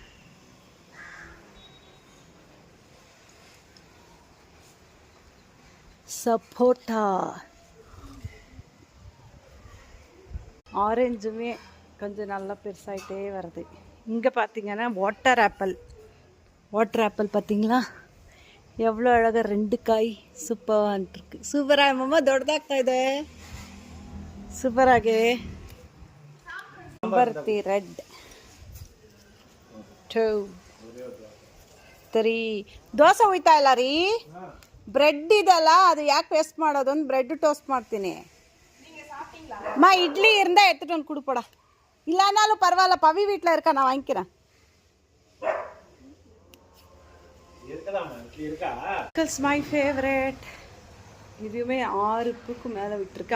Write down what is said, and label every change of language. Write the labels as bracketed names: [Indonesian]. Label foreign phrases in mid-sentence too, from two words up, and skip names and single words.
[Tamil] சப்போட்டா, ஆரஞ்சுமே கொஞ்சம் நல்லா பெருசாகிட்டே வருது. இங்கே பார்த்தீங்கன்னா [English] water apple [Tamil] பார்த்தீங்களா எவ்வளோ அழகாக 2 காய் சூப்பராகிட்டுருக்கு. சூப்பராக மாமா, [Kannada] ದೊಡ್ಡದಾಗ್ತಾ ಇದೆ, ಸೂಪರಾಗಿ. [Tamil] செம்பருத்தி ரெட் 2 3. [Kannada] ದೋಸೆ ಹೋಯ್ತಾ ಇಲ್ಲ ರೀ, ಬ್ರೆಡ್ ಇದಲ್ಲ, ಅದು ಯಾಕೆ ವೇಸ್ಟ್ ಮಾಡೋದು ಅಂತ [English] bread toast [Kannada] ಮಾಡ್ತೀನಿ. [Tamil] அம்மா இட்லி இருந்தால் எடுத்துகிட்டு வந்து கொடுப்படா, இல்லைனாலும் பரவாயில்ல, பவி வீட்டில் இருக்கா, நான் வாங்கிக்கிறேன். [English] my favourite. [Tamil] இதுவுமே 6 பூக்கு மேலே விட்டுருக்கு.